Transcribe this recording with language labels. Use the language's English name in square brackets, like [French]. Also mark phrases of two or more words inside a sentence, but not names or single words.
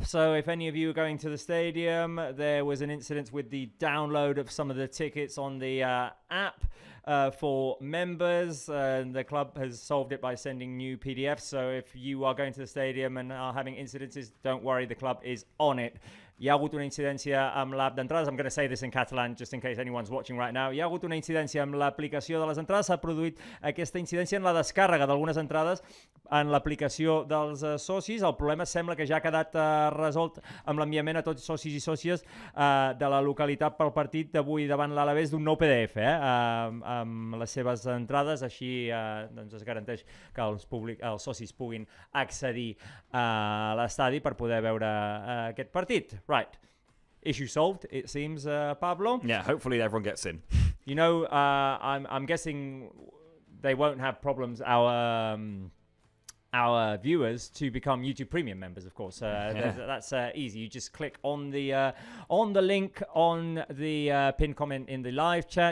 [English] So if any of you are going to the stadium, there was an incident with the download of some of the tickets on the app for members. The club has solved it by sending new PDFs. So if you are going to the stadium and are having incidences, don't worry, the club is on it. [Catalan] Hi ha hagut una incidència amb l'app d'entrades. [English] I'm going to say this in Catalan just in case anyone's watching right now. [Catalan] Hi ha hagut una incidència amb l'aplicació de les entrades. S'ha produït aquesta incidència en la descàrrega d'algunes entrades en l'aplicació dels socis. El problema sembla que ja ha quedat resolt amb l'enviament a tots socis i sòcies de la localitat pel partit d'avui davant l'Alavés d'un nou PDF amb les seves entrades. Així doncs es garanteix que els socis puguin accedir a l'estadi per poder veure aquest partit. [English] Right. Issue solved, it seems, Pablo. Yeah, hopefully everyone gets in. You know, I'm guessing they won't have problems, our viewers, to become YouTube Premium members, of course. That's easy. You just click on the link on the pinned comment in the live chat.